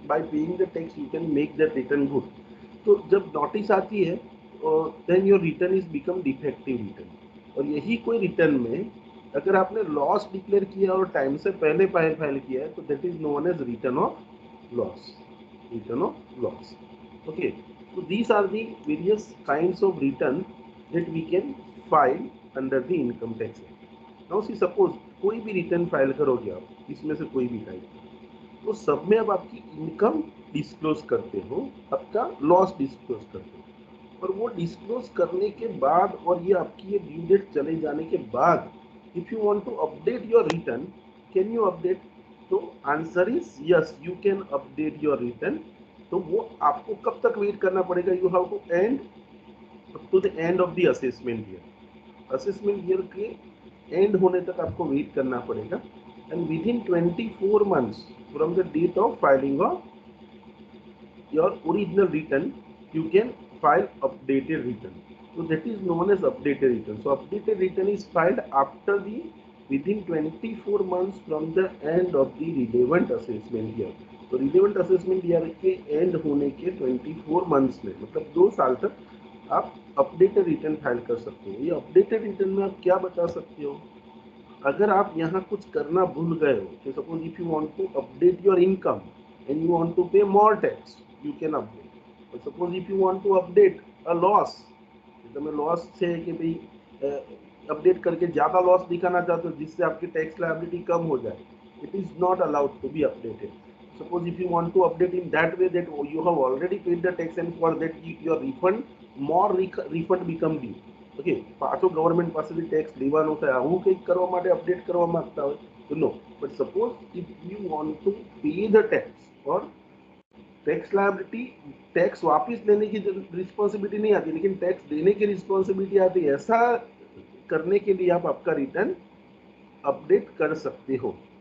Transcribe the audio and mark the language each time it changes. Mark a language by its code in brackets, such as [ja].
[en] By paying the tax you can make that return good. [hi] तो जब notice आती है [en] Then your return is become defective return. [hi] और यही कोई रिटर्न में अगर आपने लॉस डिक्लेयर किया और टाइम से पहले फाइल किया है तो [en] That is known as return of loss. Return of loss. Okay, so these are the various kinds of return that we can file under the income tax act. Now see, suppose [hi] कोई भी return file करोगे आप, इसमें से कोई भी type, तो सब में अब आपकी इनकम डिस्क्लोज करते हो, आपका लॉस डिस्क्लोज करते हो, और वो डिस्क्लोज करने के बाद और ये आपकी ये ड्यू डेट चले जाने के बाद [en] If you want to update your return, can you update? तो answer is yes, you can update your return. [hi] तो वो आपको कब तक वेट करना पड़ेगा? [en] You have to end up to the end of the assessment year. [hi] Assessment year के and होने तक आपको वेट करना पड़ेगा, [en] And within 24 months from the date of filing of your original return, you can file updated return. So that is known as updated return. So updated return is filed after the within 24 months from the end of the relevant assessment year. [hi] तो relevant assessment year के end होने के 24 months में, मतलब 2 साल तक आप updated return file कर सकते हो। ये अपडेटेड रिटर्न में आप क्या बता सकते हो? अगर आप यहाँ कुछ करना भूल गए हो, [en] तो suppose if you want to update your income and you want to pay more tax, you can update. But suppose if you want to update a loss, [gu] તમે loss છે કે ભાઈ [hi] अपडेट करके ज़्यादा लॉस दिखाना चाहते हो जिससे आपकी टैक्स लायबिलिटी कम हो जाए, [en] It is not allowed to be updated. Suppose if you want to update in that way that you have already paid the tax and for that your refund, more refund become due. [gu] Okay, પાછો government પાસેથી tax લેવાનો થાય, આવું કંઈક કરવા માટે update કરવા માંગતા હોય તો નો. [en] but suppose if you want to pay the tax [hi] और टैक्स लायबिलिटी, टैक्स वापस लेने की रिस्पॉन्सिबिलिटी नहीं आती, लेकिन टैक्स देने की रिस्पॉन्सिबिलिटी आती है, ऐसा करने के लिए आप आपका रिटर्न अपडेट कर सकते हो.